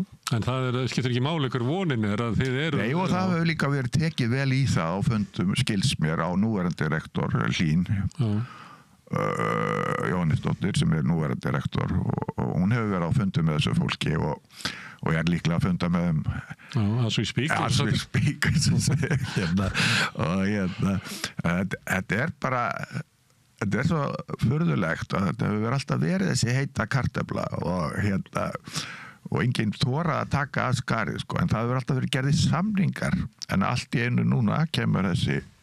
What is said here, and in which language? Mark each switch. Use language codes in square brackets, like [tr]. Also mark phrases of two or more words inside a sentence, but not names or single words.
[is] En það skiptir ekki máli ykkur vonin að þið eru... Nei, og það hefur líka verið tekið vel í það á fundum skils mér á núverandi rektor Hlín. Jóhannesdóttir sem núverandi rektor og hún hefur verið á fundum með þessu fólki og ég líklega að funda með þeim [en] as we speak [is] og þetta bara þetta svo furðulegt að þetta hefur alltaf verið þessi heita kartefla og enginn þora að taka að skarið, sko, en það hefur alltaf verið gerðið samningar en allt í einu núna kemur þessi